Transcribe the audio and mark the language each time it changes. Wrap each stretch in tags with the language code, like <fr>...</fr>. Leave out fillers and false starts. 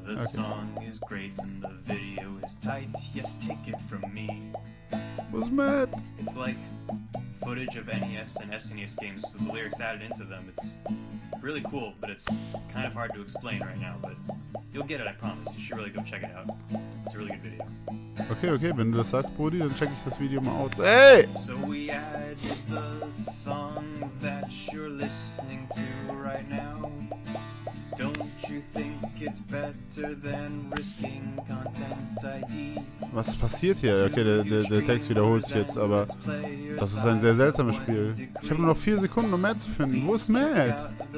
<en>The song is great and the video is tight. Yes, take it from me. Was mad? It's like footage of NES and SNES games with the lyrics added into them. It's really cool, but it's kind of hard to explain right now. But you'll get it, I promise. You should really go check it out. It's a really good video.</en> <de>Okay, wenn du das sagst, Brudi, dann check ich das Video mal aus.</de> <en>Hey! So we added the song that you're listening to right now. Don't you think it's better than risking content ID?</en> <de>Was passiert hier? Okay, der Text wiederholt sich jetzt, aber das ist ein sehr seltsames Spiel. Ich habe nur noch 4 Sekunden, um Matt zu finden. Wo ist Matt?</de>